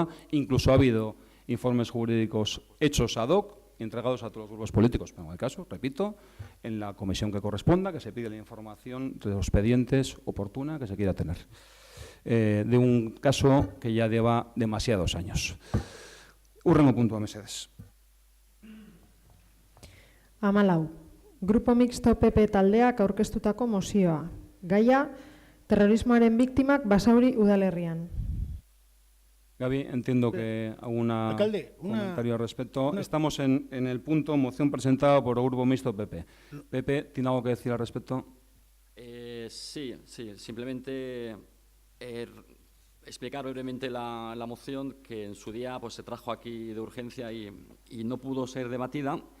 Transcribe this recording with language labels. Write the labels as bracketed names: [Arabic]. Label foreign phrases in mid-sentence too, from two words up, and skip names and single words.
[Spanish] Incluso ha habido informes jurídicos hechos ad hoc, entregados a todos los grupos políticos, pero en el caso, repito, en la comisión que corresponda, que se pide la información de los expedientes oportuna que se quiera tener. De un caso que ya lleva demasiados años. [Basque] Hurrengo puntua, mesedez. 14. Grupo Mixto PP taldeak aurkeztutako mozioa. Gaia, terrorismoaren biktimak Basauri udalerrian. [Spanish] Gaby, entiendo que alguna comentario al respecto. Estamos en el punto moción presentada por el Grupo Mixto PP. Pepe, ¿tiene algo que decir al respecto? Sí, simplemente explicar brevemente la moción que en su día pues, se trajo aquí de urgencia y no pudo ser debatida.